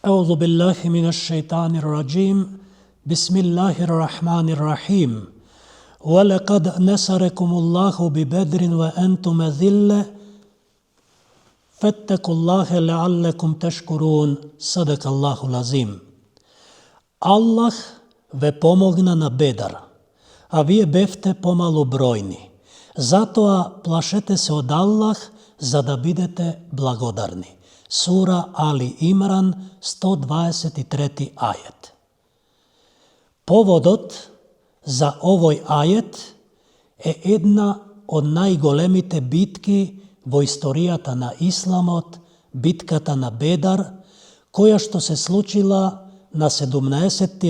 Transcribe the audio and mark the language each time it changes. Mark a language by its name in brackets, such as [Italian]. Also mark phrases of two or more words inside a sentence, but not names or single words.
[Arabic] أعوذ بالله من الشيطان الرجيم بسم الله الرحمن الرحيم ولقد نصركم الله ببدر وأنتم أذلة فاتقوا الله لعلكم تشكرون صدق الله العظيم. [Macedonian] Allah ве помогна на Бедар, а вие бевте помалу бројни. Затоа плашете се од Аллах за да бидете благодарни. Сура Али Имран, 123 ајет. Поводот за овој ајет е една од најголемите битки во историјата на Исламот, битката на Бедар, која што се случила на 17.